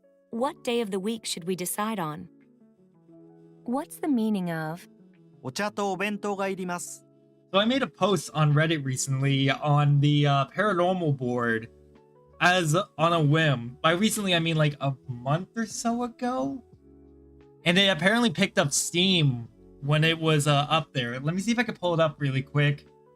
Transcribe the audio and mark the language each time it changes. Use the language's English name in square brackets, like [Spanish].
[English] What day of the week should we decide on? What's the meaning of [Japanese] お茶とお弁当がいります。 [English] So I made a post on Reddit recently on the paranormal board as on a whim. By recently, I mean like a month or so ago. And it apparently picked up steam when it was up there. Let me see if I can pull it up really quick.